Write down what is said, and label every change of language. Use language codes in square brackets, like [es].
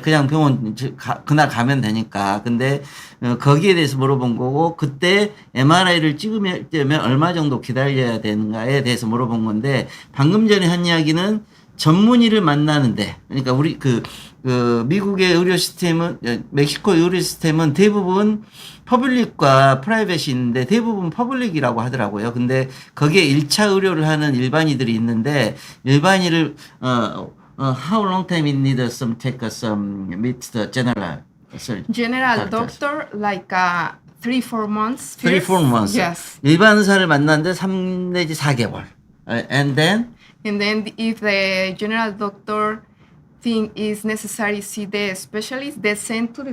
[ko] 그냥 병원 그날 가면 되니까. 근데 거기에 대해서 물어본 거고 그때 MRI를 찍으면 얼마 정도 기다려야 되는가에 대해서 물어본 건데 방금 전에 한 이야기는 전문의를 만나는데 그러니까 우리 그 미국의 의료 시스템은 멕시코의 의료 시스템은 대부분 퍼블릭과 프라이빗이 있는데 대부분 퍼블릭이라고 하더라고요. 근데 거기에 1차 의료를 하는 일반의들이 있는데 일반의를 [en] how long time it need some take some meet the general surgeon? General doctor, like 3-4 months. 3-4 months. Yes. [ko] 일반 의사를 만났는데 3 내지 4개월. [en] And then And then if the general doctor think it's necessary to see the specialist, they send to the